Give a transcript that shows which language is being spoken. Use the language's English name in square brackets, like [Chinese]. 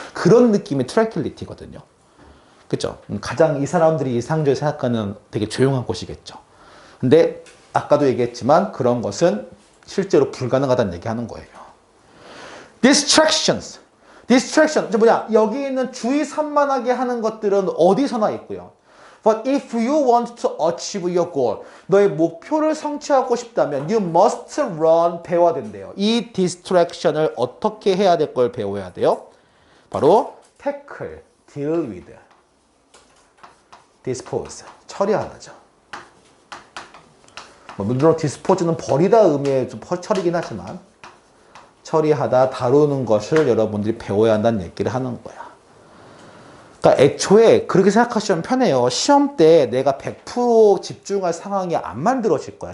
[Korean] 그런 느낌의 트랜퀄리티거든요. 그죠? 가장 이 사람들이 이상적으로 생각하는 되게 조용한 곳이겠죠. 근데 아까도 얘기했지만 그런 것은 실제로 불가능하다는 얘기하는 거예요. distraction. 뭐냐? 여기 있는 주의 산만하게 하는 것들은 어디서나 있고요. [English] But if you want to achieve your goal, [Korean] 너의 목표를 성취하고 싶다면 [English] you must run, [Korean] 배워야 된대요. 이 distraction을 어떻게 해야 될 걸 배워야 돼요? 바로 tackle, deal with, dispose, 처리하다죠. 물론 dispose는 버리다 의미의 좀 처리긴 하지만 처리하다, 다루는 것을 여러분들이 배워야 한다는 얘기를 하는 거야. 그러니까 애초에 그렇게 생각하시면 편해요. 시험 때 내가 100% 집중할 상황이 안 만들어질 거야.